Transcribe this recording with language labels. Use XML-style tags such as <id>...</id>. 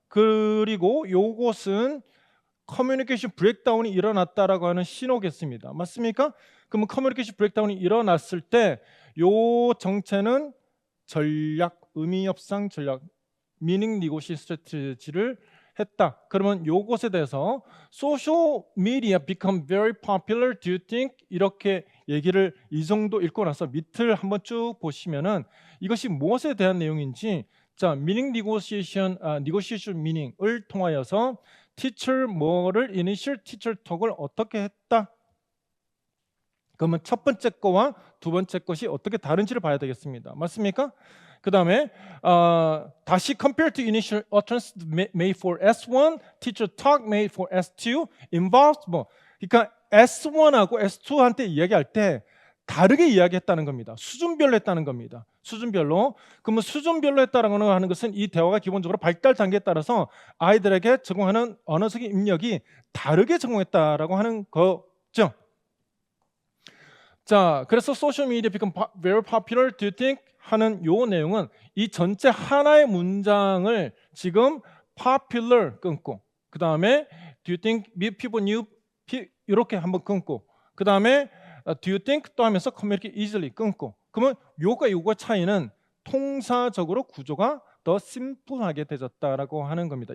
<ko>그리고 요것은 커뮤니케이션 브레이크다운이 일어났다라고 하는 신호겠습니다. 맞습니까? 그러면 커뮤니케이션 브레이크다운이 일어났을 때 요 정체는 전략, 의미 협상 전략, 미닝 니고시에이션 스트래티지를 했다. 그러면 요것에 대해서</ko> <en>social media become very popular. Do you think?</en> <ko>이렇게 얘기를 이 정도 읽고 나서 밑을 한번 쭉 보시면은 이것이 무엇에 대한 내용인지, 자,</ko> <en>meaning negotiation, negotiation meaning</en> <ko>을 통하여서 teacher 뭐를</ko> <en>initial teacher talk</en> <ko>을 어떻게 했다. 그러면 첫 번째 거와 두 번째 것이 어떻게 다른지를 봐야 되겠습니다. 맞습니까?</ko> <en>그 다음에 다시 compare to initial utterance made for S1, teacher talk made for S2, involves</en> <ko>뭐, 그러니까 S1하고 S2한테 이야기할 때 다르게 이야기했다는 겁니다. 수준별로 했다는 겁니다. 수준별로. 그러면 수준별로 했다는 하는 것은 이 대화가 기본적으로 발달 단계에 따라서 아이들에게 제공하는 언어적인 입력이 다르게 제공했다라고 하는 거죠. 자, 그래서</ko> <en>social media become very popular. Do you think?</en> <ko>하는 요 내용은 이 전체 하나의 문장을 지금 popular 끊고, 그 다음에</ko> <en>do you think people knew</en> <ko>이렇게 한번 끊고, 그 다음에 do you think 또 하면서</ko> <en>communicate easily</en> <ko>끊고. 그러면 요거 차이는 통사적으로 구조가 더 심플하게 되졌다라고 하는 겁니다.</ko>